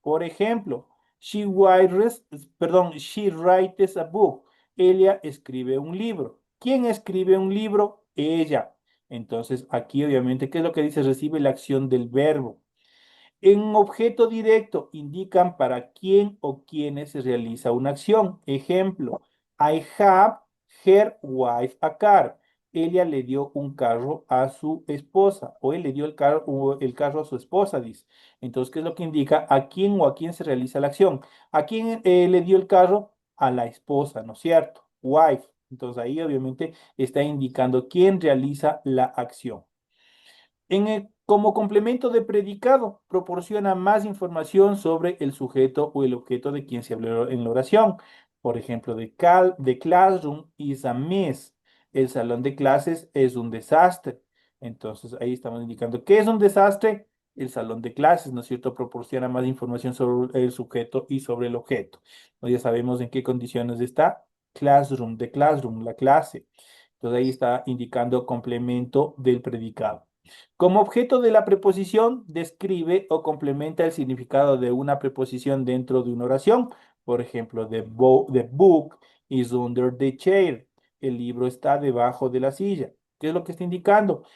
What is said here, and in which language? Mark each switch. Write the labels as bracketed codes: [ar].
[es] Por ejemplo, [en] she writes a book. [es] Ella escribe un libro. ¿Quién escribe un libro? Ella. Entonces, aquí obviamente, ¿qué es lo que dice? Recibe la acción del verbo. En objeto directo indican para quién o quiénes se realiza una acción. [en] Ejemplo, I have her wife a car. [es] Ella le dio un carro a su esposa o él le dio el carro a su esposa, dice. Entonces, ¿qué es lo que indica? ¿A quién o a quién se realiza la acción? ¿A quién le dio el carro? A la esposa, ¿no es cierto? Wife. Entonces ahí obviamente está indicando quién realiza la acción. Como complemento de predicado, proporciona más información sobre el sujeto o el objeto de quien se habló en la oración. Por ejemplo, [en] the classroom is a mess. [es] El salón de clases es un desastre. Entonces, ahí estamos indicando qué es un desastre. El salón de clases, ¿no es cierto? Proporciona más información sobre el sujeto y sobre el objeto. Ya sabemos en qué condiciones está. [en] Classroom, the classroom, [es] la clase. Entonces, ahí está indicando complemento del predicado. Como objeto de la preposición, describe o complementa el significado de una preposición dentro de una oración. [en] Por ejemplo, the book is under the chair. [es] El libro está debajo de la silla. ¿Qué es lo que está indicando?